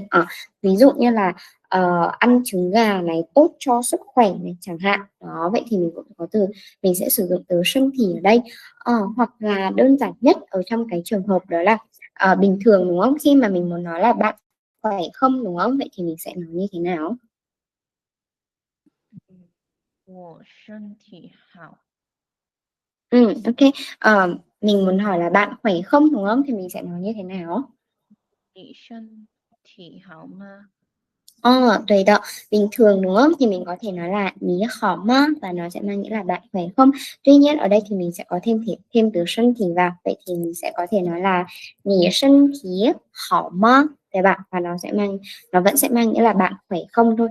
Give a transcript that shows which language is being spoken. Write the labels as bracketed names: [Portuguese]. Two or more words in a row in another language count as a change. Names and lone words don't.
[Vietnamese] Ví dụ như là ăn trứng gà này tốt cho sức khỏe này chẳng hạn. Đó, vậy thì mình cũng có từ, mình sẽ sử dụng từ sân thị ở đây. Hoặc là đơn giản nhất ở trong cái trường hợp đó là bình thường, đúng không? Khi mà mình muốn nói là bạn khỏe không, đúng không? Vậy thì mình sẽ nói như thế nào? [Chinese] 我身体好。 Ok. [Vietnamese] Mình muốn hỏi là bạn khỏe không, đúng không? Thì mình sẽ nói như thế nào? [Chinese] 你身体好吗？ [Vietnamese] Tùy đó. Bình thường, đúng không? Thì mình có thể nói là [Chinese] "你好吗" [Vietnamese] và nó sẽ mang nghĩa là bạn khỏe không. Tuy nhiên ở đây thì mình sẽ có thêm từ sân thì vào. Vậy thì mình sẽ có thể nói là [Chinese] "你身体好吗" [Vietnamese] để bạn, và nó vẫn sẽ mang nghĩa là bạn khỏe không thôi.